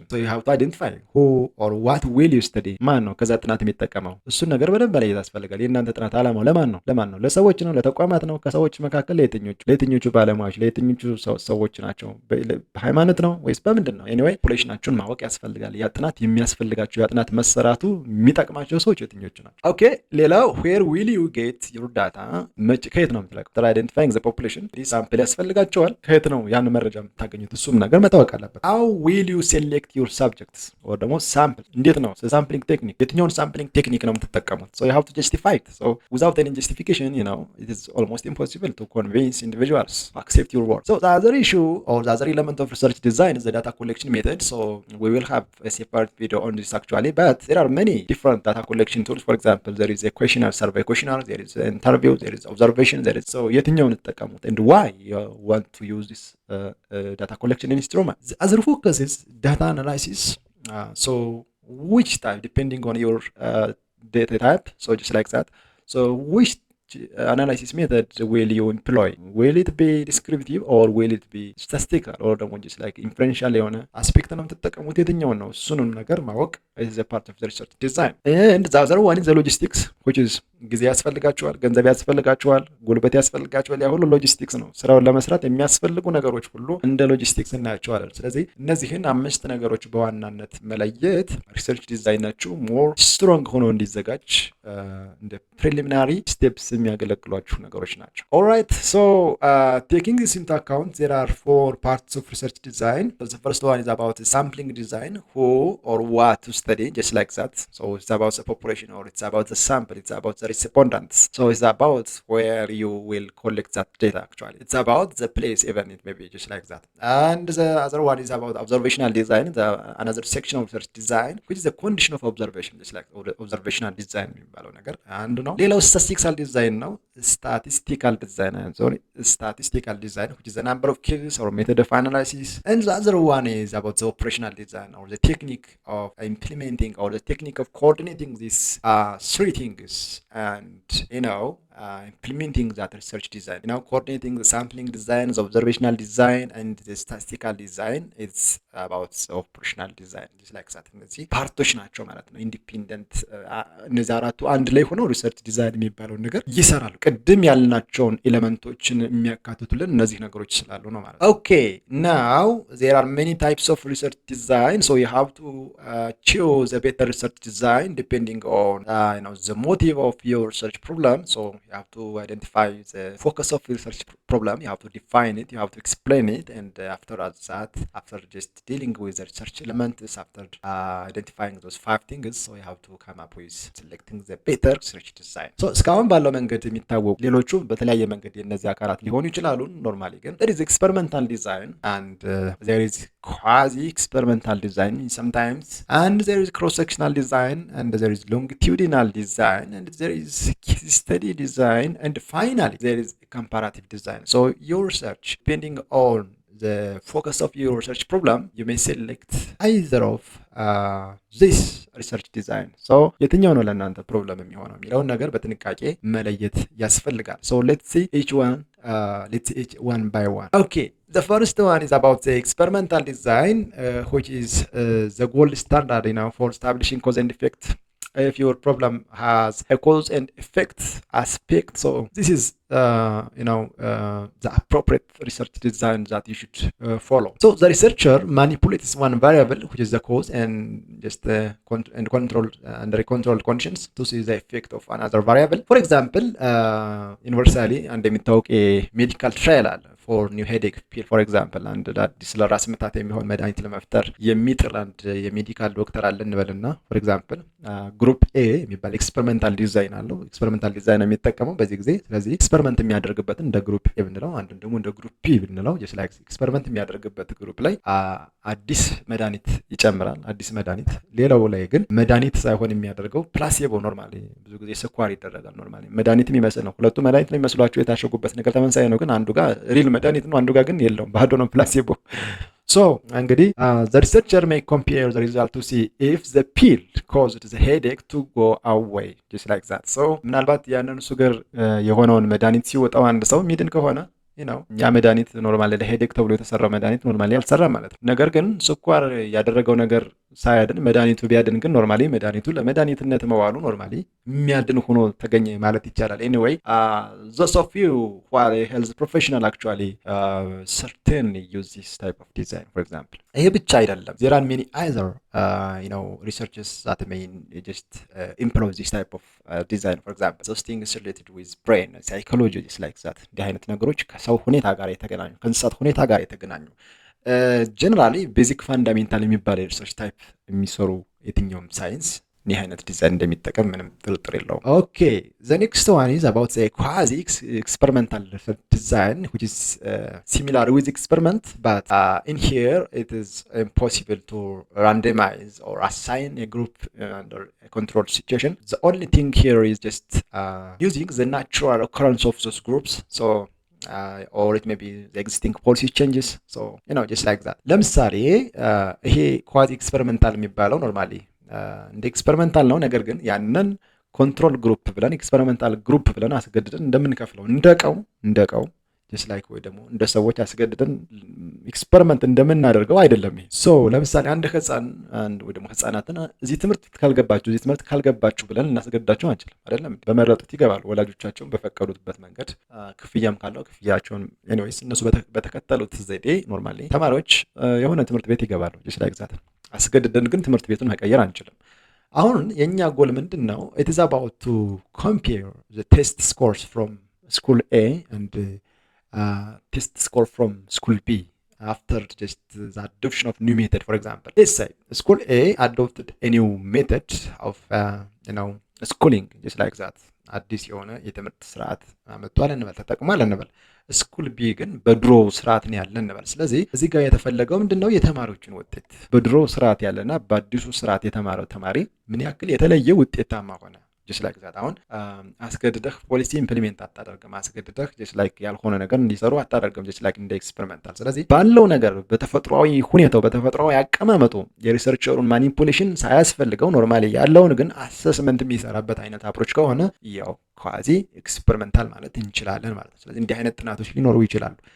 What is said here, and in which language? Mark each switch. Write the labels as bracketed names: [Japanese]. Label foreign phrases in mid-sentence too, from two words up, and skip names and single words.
[English] So you have to identify who or what will you study. [Amharic] ማን ነው ከዛ ጥናት የሚጠቀመው? እሱን ነገር በደንብ መለየት ያስፈልጋል። የእናንተ ጥናት ዓላማው ለማን ነው? ለሰዎች ነው? ለተቋማት ነው? ከሰዎች መካከል ለየትኞቹ ባለሙያዎች ለየትኞቹ ሰዎች ናቸው? በሃይማኖት ነው ወይስ በምንድን ነው? ኤኒዌይ ፖፑሌሽናችሁን ማወቅ ያስፈልጋል። ያ ጥናት የሚያስፈልጋችሁ ያ ጥናት መሰራቱ የሚጠቅማቸው ሰዎች የትኞቹ ናቸው? [English] ኦኬ ሌላው where will you get your data? [Amharic] ከየት ነው የምትለቁት? [English] identifying the population [Amharic] ሳምፕል ያስፈልጋቸዋል። ከየት ነው ያን መረጃ የምታገኙት? እሱም ነገር መታወቅ አለበት። [English] how will you select your subjects or [Amharic] ደግሞ ሳምፕል እንዴት ነው [English] sampling technique [Amharic] የትኛውን [English] sampling technique [Amharic] ነው የምትጠቀሙት? [English] so you have to justify it. so without any justification, it is almost impossible to convince individuals to accept your work. so the other issue or the other element of research design is the data collection method. So we will have a separate video on this actually, but there are many different data collection tools. For example, there is a questionnaire, survey questionnaire, there is an interview, there is observation, there is so [Amharic] የትኛውን ተጠቀሙት [English] and why you want to use this data collection instrument. The other focus is data analysis. So which type, depending on your data type, so just like that. So which analysis method will you employ? Will it be descriptive or will it be statistical or just like inferential [Amharic] የሆነ አስፔክት ነው የምትጠቀሙት? የትኛውን ነው? እሱንም ነገር ማወቅ [English] is a part of the research design. And the other one is the logistics, which is [Amharic] ጊዜ ያስፈልጋቸዋል፣ ገንዘብ ያስፈልጋቸዋል፣ ጉልበት ያስፈልጋቸዋል። ያ ሁሉ ሎጂስቲክስ ነው። ስራውን ለመስራት የሚያስፈልጉ ነገሮች ሁሉ እንደ ሎጂስቲክስ እናያቸዋለን። ስለዚህ እነዚህን 5 ነገሮች በዋናነት መለየት [English] research designachihu more strong [Amharic] ሆኖ እንዲዘጋጅ እንደ [English] preliminary steps [Amharic] የሚያገለግሏችሁ ነገሮች ናቸው። [English] alright so taking this into account, there are 4 parts of research design. So the first one is about sampling design, who or what to study, just like that. So it's about the population or it's about the sample, it's about the respondents. So it's about where you will collect that data actually. It's about the place even, it may be just like that. And the other one is about observational design, another section of research design, which is the condition of observation, just like observational design [Amharic] የሚባለው ነገር አንዱ ነው። ሌላው [English] statistical design ነው። statistical design, which is the number of cases or method of analysis. And the other one is about the operational design or the technique of implementing or the technique of coordinating these 3 things and implementing that research design. Coordinating the sampling design, the observational design, and the statistical design. It's about the operational design, just like that. [Amharic] እነዚህ ፓርቶች ናቸው ማለት ነው። ኢንዲፔንደንት እነዚህ አራቱ አንድ ላይ ሆነው [English] research design [Amharic] የሚባለውን ነገር ይሰራሉ። ቅድም ያልናቸውን ኤሌመንቶችን የሚያካትቱልን እነዚህ ነገሮች ስላሉ ነው ማለት ነው። ኦኬ [English] now there are many types of research design, so you have to choose a better research design depending on the motive of your research problem. So you have to identify the focus of research problem, you have to define it, you have to explain it, and after that, after just dealing with the research elements, after identifying those 5 things, so you have to come up with selecting the better research design. So [Amharic] እስካሁን ባለው መንገድ የሚታወቁ ሌሎቹ በተለያየ መንገድ የነዚህ አካላት ሊሆኑ ይችላሉ። ኖርማሊ ግን [English] there is experimental design and there is quasi experimental design sometimes, and there is cross sectional design, and there is longitudinal design, and there is case study design, and finally there is comparative design. So your research, depending on the focus of your research problem, you may select either of this research design. [Amharic] So የትኛው ነው ለእናንተ ፕሮብለም የሚሆነው የሚለውን ነገር በጥንቃቄ መለየት ያስፈልጋል። [English] So let's see each one by one. Okay, the first one is about the experimental design, which is the gold standard, for establishing cause and effect. If your problem has a cause and effect aspect, so this is the appropriate research design that you should follow. So the researcher manipulates one variable, which is the cause, and just under controlled conditions to see the effect of another variable. For example, universally [Amharic] እንደሚታወቅ [English] medical trial for new headache pill, for example, and [Amharic] አዲስ ለራስ ምታት የሚሆን መድኃኒት ለመፍጠር የሚጥር አንድ የሜዲካል ዶክተር አለ እንበልና [English] for example group A [Amharic] የሚባል [English] experimental design [Amharic] አለው። [English] experimental design [Amharic] የሚጠቀመው በዚህ ጊዜ ስለዚህ ኤክስፐሪመንት የሚያደርግበትን እንደ [English] group A [Amharic] ብንለው አንዱን ደግሞ እንደ [English] group B [Amharic] ብንለው just like ኤክስፐሪመንት የሚያደርግበት ግሩፕ ላይ አዲስ መድኃኒት ይጨምራል። አዲስ መድኃኒት ሌላው ላይ ግን መድኃኒት ሳይሆን የሚያደርገው ፕላሲቦ ኖርማሊ ብዙ ጊዜ ስኳር ይደረጋል። ኖርማሊ መድኃኒት የሚመስል ነው። ሁለቱ መድኃኒት ነው የሚመስሏቸው የታሸጉበት ነገር ተመሳሳይ ነው። ግን አንዱ ጋር ሪል መድኃኒት ነው፣ አንዱ ጋር ግን የለውም፣ ባዶ ነው ፕላሲቦ። So እንግዲህ [English] the researcher may compare the result to see if the pill caused the headache to go away, just like that. [Amharic] So ምናልባት ያንን ሱገር የሆነውን መድኃኒት ሲወጣው አንድ ሰው ሚድን ከሆነ ያ መድኃኒት ኖርማሊ ለሄዴክ ተብሎ የተሰራው መድኃኒት ኖርማሊ አልሰራም ማለት ነው። ነገር ግን ስኳር ያደረገው ነገር ሳያድን መድኃኒቱ ቢያድን ግን ኖርማሊ መድኃኒቱ ለመድኃኒትነት መዋሉ ኖርማሊ የሚያድን ሆኖ ተገኘ ማለት ይቻላል። ኤኒዌይ [English] those of you who are a health professional actually certainly use this type of design. For example, [Amharic] ይሄ ብቻ አይደለም, [English] there are many other researchers that may just employ this type of design. For example, those things related with brain psychology, just like that. [Amharic] እንዲህ አይነት ነገሮች ከሰው ሁኔታ ጋር የተገናኙ ከእንስሳት ሁኔታ ጋር የተገናኙ [English] generally basic fundamental [Amharic] የሚባል [English] research type [Amharic] የሚሰሩ የትኛውም ሳይንስ ይህ አይነት ዲዛይን እንደሚጠቀም ምንም ጥርጥር የለውም። ኦኬ [English] the next one is about the quasi experimental design, which is similar with experiment, but in here it is impossible to randomize or assign a group under a controlled situation. The only thing here is just using the natural occurrence of those groups. So or it may be the existing policy changes. So just like that. [Amharic] ለምሳሌ ይሄ [English] quasi experimental [Amharic] የሚባለው ኖርማሊ እንደ ኤክስፐሪመንታል ነው። ነገር ግን ያንን [English] control group [Amharic] ብለን [English] experimental group [Amharic] ብለን አስገድደን እንደምንከፍለው እንደቀው [English] just like [Amharic] ወይ ደግሞ እንደ ሰዎች አስገድደን ኤክስፐሪመንት እንደምናደርገው አይደለም ይሄ። ሶ ለምሳሌ አንድ ወይ ደግሞ ህፃናትን እዚህ ትምህርት ካልገባችሁ ብለን እናስገድዳቸው አንችልም አይደለም። በመረጡት ይገባሉ፣ ወላጆቻቸውን በፈቀዱበት መንገድ ክፍያም ካለው ክፍያቸውን ኤኒዌይስ እነሱ በተከተሉት ዘዴ ኖርማሊ ተማሪዎች የሆነ ትምህርት ቤት ይገባሉ። [English] just like that [Amharic] አስገድደን ግን ትምህርት ቤቱን መቀየር አንችልም። አሁን የኛ ጎል ምንድነው? [English] it is about to compare the test scores from school A and test score from school B after just the adoption of new method. For example, let's say school A adopted a new method of schooling, just like that. [Amharic] አዲስ የሆነ የትምህርት ስርዓት አመጣዋል እንበል፣ ተጠቅሟል እንበል። [English] school B [Amharic] ግን በድሮ ስርዓት ነው ያለ እንበል። ስለዚህ እዚህ ጋር የተፈለገው ምንድነው? የተማሪዎችን ውጤት በድሮ ስርዓት ያለና በአዲሱ ስርዓት የተማረው ተማሪ ምን ያክል የተለየ ውጤታማ ሆነ። [English] just like that [Amharic] አሁን አስገድደህ [English] policy implement [Amharic] አታደርግም። አስገድደህ [English] just like [Amharic] ያልሆነ ነገር እንዲሰሩ አታደርግም [English] just like [Amharic] እንደ ኤክስፐሪመንታል። ስለዚህ ባለው ነገር በተፈጥሯዊ ሁኔታው በተፈጥሯዊ አቀማመጡ የሪሰርቸሩን ማኒፑሌሽን ሳያስፈልገው ኖርማሊ ያለውን ግን አሰስመንት የሚሰራበት አይነት አፕሮች ከሆነ ያው [English] quasi experimental [Amharic] ማለት እንችላለን ማለት ነው። ስለዚህ እንዲህ አይነት ጥናቶች ሊኖሩ ይችላሉ።